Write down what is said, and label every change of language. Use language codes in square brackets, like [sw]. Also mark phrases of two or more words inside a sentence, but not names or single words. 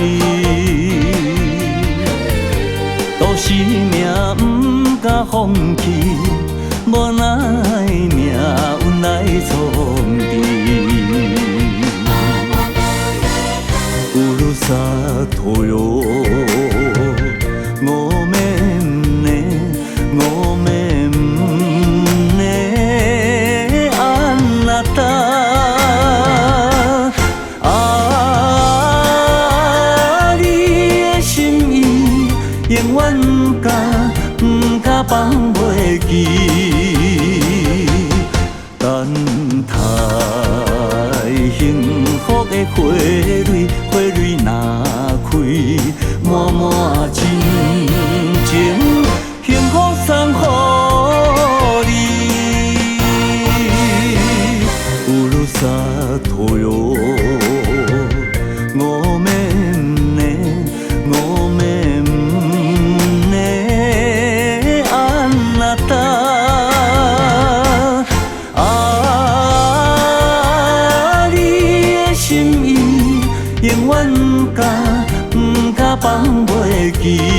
[nan] 都是命不敢放弃，无奈命运来创治。 [ja] ふるさとよごめんねごめんねあなた [nan] 你的心意永远甲放袂记等待幸福的花蕊花蕊若开满满真情幸福送予你ふるさとよ [ja] ごめんねごめんねあなた [nan] 你的心意永远甲放袂记